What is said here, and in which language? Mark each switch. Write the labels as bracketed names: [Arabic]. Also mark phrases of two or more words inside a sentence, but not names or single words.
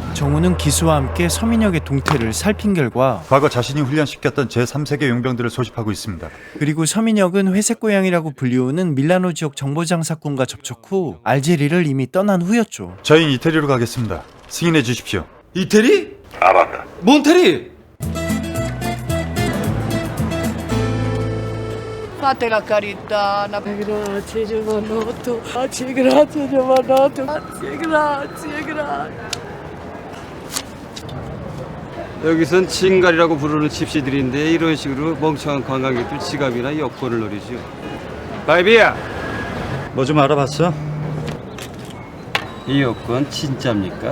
[Korean] 정우는 기수와 함께 서민혁의 동태를 살핀 결과 과거 자신이 훈련시켰던 제3세계 용병들을 소집하고 있습니다. 그리고 서민혁은 회색고양이라고 불리우는 밀라노 지역 정보장사꾼과 접촉 후 알제리를 이미 떠난 후였죠. 저희는 이태리로 가겠습니다. 승인해 주십시오. 이태리? 알았다. 몬테리? [Italian] Fate la carità, grazie giovanotto, grazie giovanotto, grazie. [Korean] 여기선 칭갈이라고 부르는 집시들인데 이런 식으로 멍청한 관광객들 지갑이나 여권을 노리죠. 바이비야, 뭐 좀 알아봤어? 이 여권 진짜입니까?